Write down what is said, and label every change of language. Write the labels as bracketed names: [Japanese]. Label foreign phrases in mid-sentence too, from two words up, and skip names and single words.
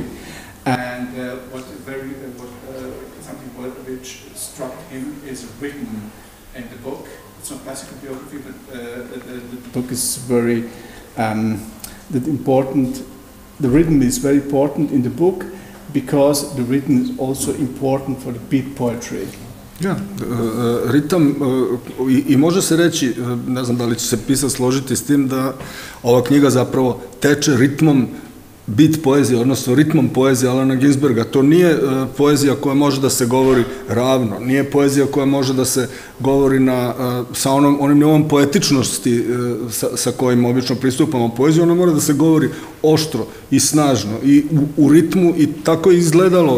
[English] And something which struck him is written in the book. It's not classical biography, but the book is very important. The rhythm is very important in the book because the rhythm is also important for the beat poetry. [Serbian] Ja, ritam, i može se reći, ne znam da li će se pisac složiti s tim, da ova knjiga zapravo teče ritmom bit poezije, odnosno ritmom poezije Allena Ginsberga. To nije poezija koja može da se govori ravno, nije poezija koja može da se govori sa onim nivom poetičnosti sa kojim obično pristupamo poeziju, ona mora da se govori oštro i snažno i u ritmu, i tako je izgledalo.